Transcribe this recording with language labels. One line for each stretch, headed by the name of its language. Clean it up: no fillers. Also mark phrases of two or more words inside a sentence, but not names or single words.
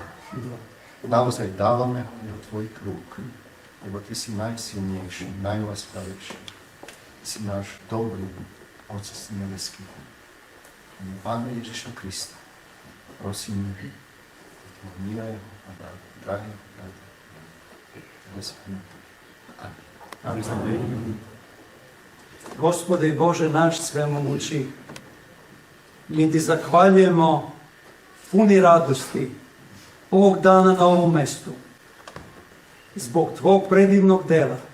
Slovak: Naozaj dávame ho do tvojich rúk, lebo ty si najsilnejší, najláskavejší. Si náš dobrý Otec nebeský. Pána Ježiša Krista, prosím, milého a drahého brata, Amen.
Serbian: Gospode Bože naš svemogući, mi ti zahvaljujemo puni radosti ovog dana na ovom mestu, zbog tvog predivnog dela.